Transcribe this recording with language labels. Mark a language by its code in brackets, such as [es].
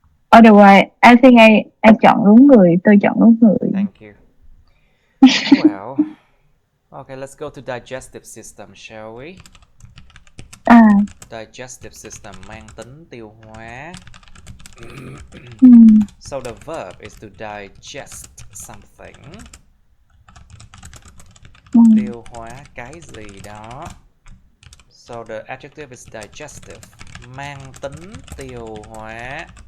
[en] Otherwise, I think I [vi] chọn đúng người, tôi chọn đúng người. [en] Thank you. Well, okay, let's go to digestive system, shall we? [vi] Digestive system mang tính tiêu hóa. [en] So the verb is to digest something. [vi] Tiêu hóa cái gì đó. [en] So the adjective is digestive. [vi] Mang tính tiêu hóa.